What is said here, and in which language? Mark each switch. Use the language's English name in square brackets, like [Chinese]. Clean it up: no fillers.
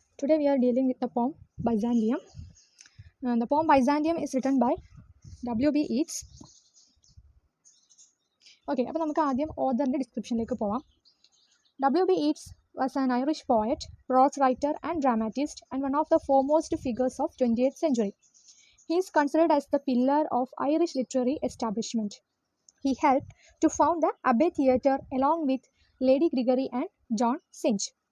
[English] Today we are dealing with the poem Byzantium. The poem Byzantium is written by W.B. Yeats. [Malayalam] Okay, അപ്പോൾ നമുക്ക് ആദ്യം ഓഥറിൻ്റെ ഡിസ്ക്രിപ്ഷനിലേക്ക് പോവാം. [English] W.B. Yeats was an Irish poet, prose writer and dramatist and one of the foremost figures of 20th century. He is considered as the pillar of Irish literary establishment. He helped to found the Abbey Theatre along with Lady Gregory and John Synge.